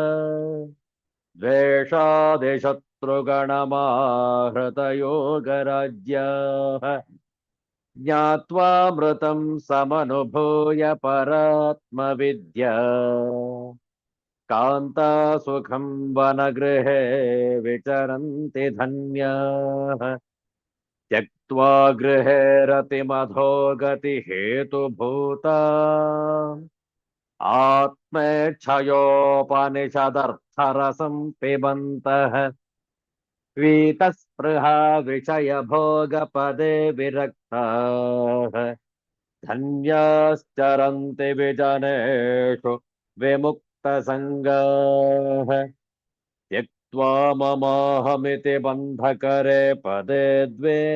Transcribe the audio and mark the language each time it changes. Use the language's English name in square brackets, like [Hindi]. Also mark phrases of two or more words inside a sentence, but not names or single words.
[Sanskrit] ದ್ವೇಷಾದಿಶತ್ರುಗಣಮಾಹೃತಯೋಗರಾಜ್ಯಾಃ ಜ್ಞಾತ್ವಾಮೃತಂ ಸಮನುಭೂಯ ಪರಾತ್ಮವಿದ್ಯಾ ಕಾಂತಾಸುಖಂ ವನಗೃಹೇ ವಿಚರಂತಿ ಧನ್ಯಾಃ ತ್ಯಕ್ತ್ವಾ ಗೃಹೇ ರತಿಮಧೋ ಗತಿ ಹೇತುಭೂತಾ ಆತ್ಮೇಚ್ಛಯೋಪನಿಷದರ್ಥರಸಂ ಪಿಬन्तಃ वीतस्पृहा विषयभोगपदे विरक्ताः धन्याश्चरन्ति विजनेषु विमुक्तसङ्गाः त्यक्त्वा ममाहमिति बन्धकरे पदे द्वे